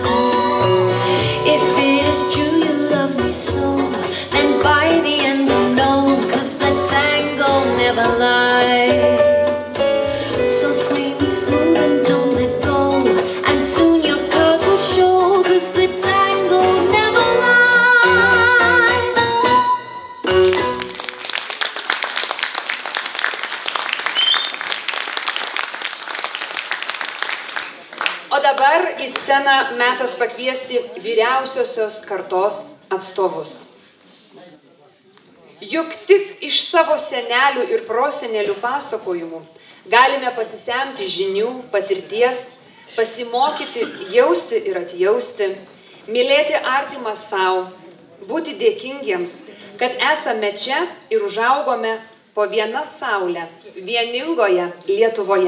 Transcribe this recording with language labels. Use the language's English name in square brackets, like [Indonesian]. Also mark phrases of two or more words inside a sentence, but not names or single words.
[English] If it is true you love me so, then by the end we'll know, 'cause the tango never lies. So sway me smooth and don't let go, and soon your cards will show, 'cause the tango never lies. [Lithuanian] O dabar į sceną metas pakviesti vyriausiosios kartos atstovus. Juk tik iš savo senelių ir prosenelių pasakojimų galime pasisemti žinių, patirties, pasimokyti, jausti ir atjausti, mylėti artimą savo, būti dėkingiems, kad esame čia ir užaugome po vieną saulę vieningoje Lietuvoje.